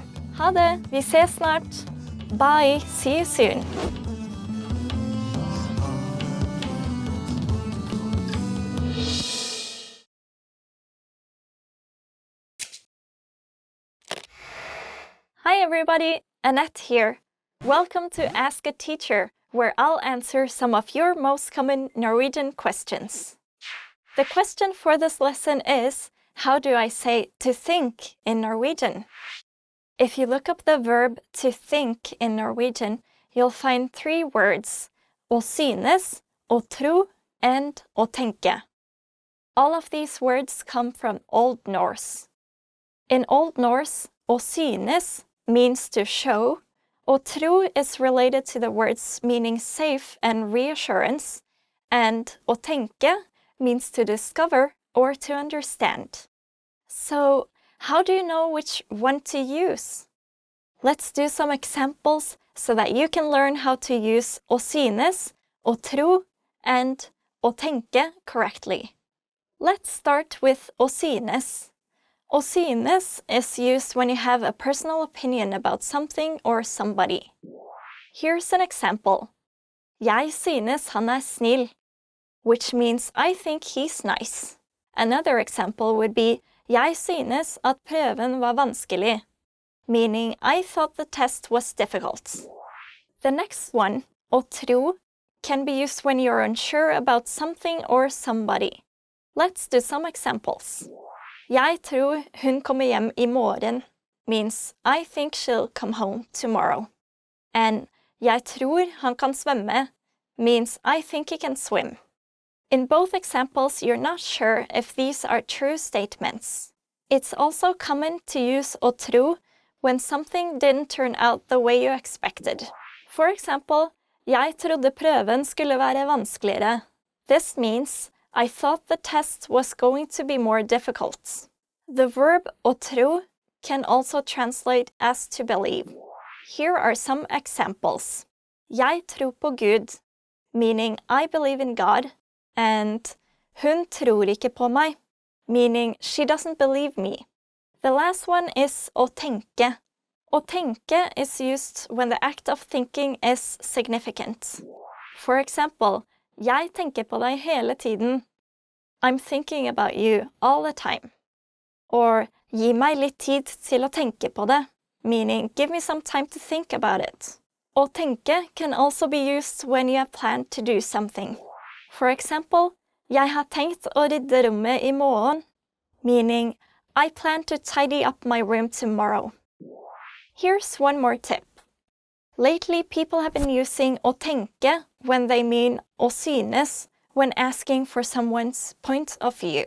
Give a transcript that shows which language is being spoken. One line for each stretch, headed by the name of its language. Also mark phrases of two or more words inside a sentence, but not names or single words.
Norwegian: Ha det, vi ses snart.
English: Bye, see you soon. Hi everybody, Annette here. Welcome to Ask a Teacher, where I'll answer some of your most common Norwegian questions. The question for this lesson is, how do I say to think in Norwegian? If you look up the verb to think in Norwegian, you'll find 3 words,
Norwegian: å synes, å tro,
English: and
Norwegian: å tenke.
English: All of these words come from Old Norse. In Old Norse,
Norwegian: å synes
English: means to show,
Norwegian: å tro
English: is related to the words meaning safe and reassurance, and
Norwegian: å tenke
English: means to discover or to understand. So, how do you know which one to use? Let's do some examples so that you can learn how to use
Norwegian: å synes, å tro,
English: and
Norwegian: å tenke
English: correctly. Let's start with
Norwegian: å synes. Å synes
English: is used when you have a personal opinion about something or somebody. Here's an example.
Norwegian: Jeg synes han snill,
English: which means I think he's nice. Another example would be
Norwegian: jeg synes at prøven var vanskelig,
English: meaning I thought the test was difficult. The next one,
Norwegian: å tro,
English: can be used when you're unsure about something or somebody. Let's do some examples.
Norwegian: Jeg tror hun kommer hjem I morgen
English: means I think she'll come home tomorrow. And
Norwegian: jeg tror han kan svømme
English: means I think he can swim. In both examples, you're not sure if these are true statements. It's also common to use
Norwegian: å tro
English: when something didn't turn out the way you expected. For example,
Norwegian: jeg trodde prøven skulle være vanskeligere.
English: This means I thought the test was going to be more difficult. The verb
Norwegian: å tro
English: can also translate as to believe. Here are some examples.
Norwegian: Jeg tror på Gud,
English: meaning I believe in God, and
Norwegian: hun tror ikke på meg,
English: meaning she doesn't believe me. The last one is
Norwegian: å tenke. Å tenke
English: is used when the act of thinking is significant. For example,
Norwegian: jeg tenker på deg hele tiden.
English: I'm thinking about you all the time.
Norwegian: Or gi meg litt tid til å tenke på det,
English: meaning give me some time to think about it.
Norwegian: Å tenke
English: can also be used when you have planned to do something. For example,
Norwegian: jeg har tenkt å rydde rommet I morgen,
English: meaning I plan to tidy up my room tomorrow. Here's one more tip. Lately, people have been using
Norwegian: å tenke
English: when they mean
Norwegian: å synes
English: when asking for someone's point of view.